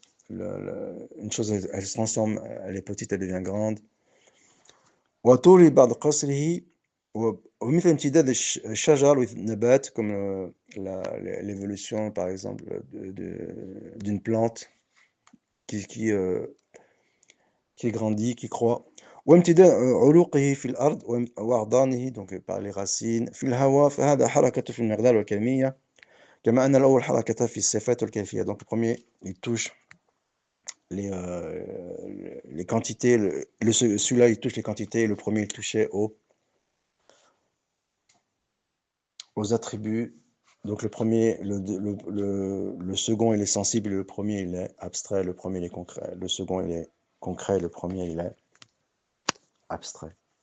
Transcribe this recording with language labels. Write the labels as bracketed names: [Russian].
[French] une chose, elle se transforme, elle est petite, elle devient grande. [Arabic] وطول بعد قصره ومثل امتداد الشجر والنبات [French] comme l'évolution par exemple d'une plante qui qui grandit, qui croît. [Arabic] وامتداد علوقه في الأرض وأعضانه [French] donc par les racines [Arabic] في الهواء فهذا حركة في المقدار والكمية كما أن الأول حركة في الصفات والكيفية. [French] Donc le premier il touche les quantités, celui-là il touche les quantités, le premier il touchait aux attributs. Donc le premier, le second il est sensible, le premier il est abstrait, le premier il est concret, le second il est concret, le premier il est abstrait.